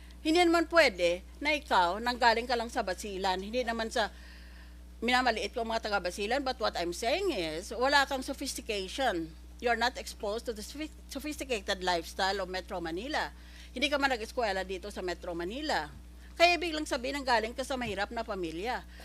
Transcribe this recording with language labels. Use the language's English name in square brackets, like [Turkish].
[Filipino] Hindi naman pwede na ikaw, nanggaling ka lang sa Basilan, hindi naman sa minamaliit ko ang mga taga-Basilan, [English] but what I'm saying is, [Filipino] wala kang sophistication. [English] You're not exposed to the sophisticated lifestyle of Metro Manila. [Filipino] Hindi ka man nag-eskwela dito sa Metro Manila. Kaya biglang sabihin ng galing ka sa mahirap na pamilya.